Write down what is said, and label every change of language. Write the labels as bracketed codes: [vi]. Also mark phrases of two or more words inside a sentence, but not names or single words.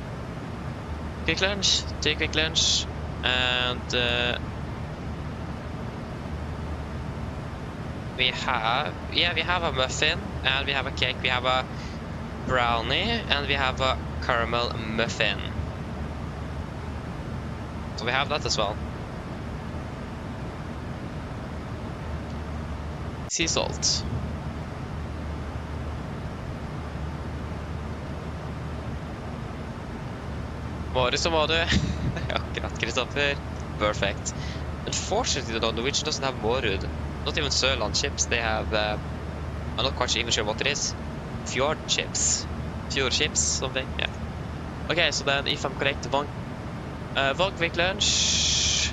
[en] Quick lunch, 2 quick lunch, and we have a muffin, and we have a cake, we have a brownie, and we have a caramel muffin. So we have that as well. Sea salt. [no] Var det så var det. Akkurat, Kristoffer. [en] Perfect. Unfortunately, though, Norwegian doesn't have Mårud. Not even Sørland chips. They have, I'm not quite even sure what it is. Fjord chips. Fjord chips, something, yeah. Okay, so then, if I'm correct, one quick lunch.